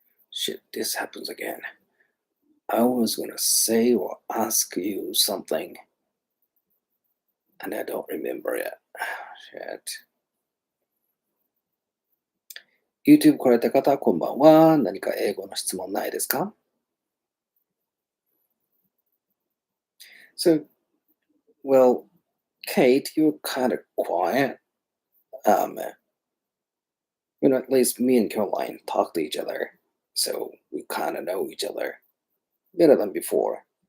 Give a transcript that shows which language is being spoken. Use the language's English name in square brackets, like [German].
[English] Shit, this happens again. I was gonna say or ask you something, and I don't remember it. Shit. [Japanese] YouTube 来られた方、こんばんは。何か英語の質問ないですか？ [English] So, well, Kate, you're kind of quiet. Um, at least me and Caroline talk to each other, so we kind of know each other better than before.